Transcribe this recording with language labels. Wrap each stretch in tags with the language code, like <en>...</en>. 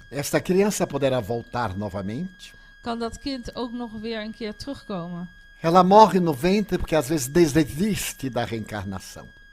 <pt>Esta criança poderá voltar novamente.</pt> <nl>Kan dat kind ook nog weer een keer terugkomen?</nl> <pt>Ela morre no ventre porque às vezes desiste da reencarnação.</pt>